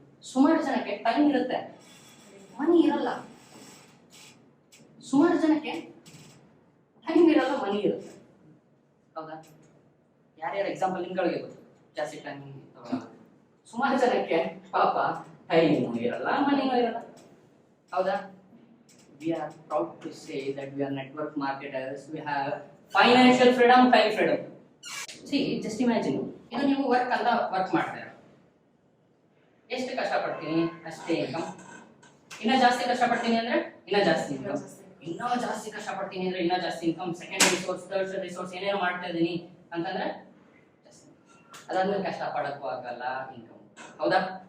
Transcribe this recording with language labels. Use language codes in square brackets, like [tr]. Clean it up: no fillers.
[kn] ಸುಮಾರು ಜನಕ್ಕೆ ಟೈಮ್ ಇರುತ್ತೆ, ಮನಿ ಇರಲ್ಲ. ಸುಮಾರು ಜನಕ್ಕೆ ಟೈಮ್ ಇರಲ್ಲ, ಮನಿ ಇರುತ್ತೆ. ಹೌದಾ? ಯಾರ್ಯಾರ ಎಕ್ಸಾಂಪಲ್ ನಿಮ್ಗಳಿಗೆ ಗೊತ್ತು, ಜಾಸ್ತಿ ಟೈಮ್ ತಗೊಳ್ಳಲ್ಲ. ಸುಮಾರು ಜನಕ್ಕೆ ಪಾಪ ಟೈಮು ಇರಲ್ಲ, ಮನಿನೂ ಇರಲ್ಲ. ಹೌದಾ? [en] We are proud to say that we are network marketers. We have financial freedom, time freedom. See, just imagine, [kn] ಇದು ನೀವು ವರ್ಕ್ ಅಂತ ವರ್ಕ್ ಮಾಡ್ತೀರಾ. ಎಷ್ಟು ಕಷ್ಟಪಡ್ತೀನಿ ಅಷ್ಟೇ ಇನ್ಕಮ್. ಇನ್ನ ಜಾಸ್ತಿ ಕಷ್ಟಪಡ್ತೀನಿ ಅಂದ್ರೆ ಇನ್ನ ಜಾಸ್ತಿ ಇನ್ಕಮ್. ಇನ್ನೂ ಜಾಸ್ತಿ ಕಷ್ಟಪಡ್ತೀನಿ ಅಂದ್ರೆ ಇನ್ನ ಜಾಸ್ತಿ income. Second resource, third resource ಏನೇನೋ ಮಾಡ್ತಾ ಇದೀನಿ ಅಂತಂದ್ರೆ ಅದಾದ್ಮೇಲೆ ಕಷ್ಟಪಡಕ್ಕೂ ಆಗಲ್ಲ, ಇನ್ಕಮ್. ಹೌದಾ?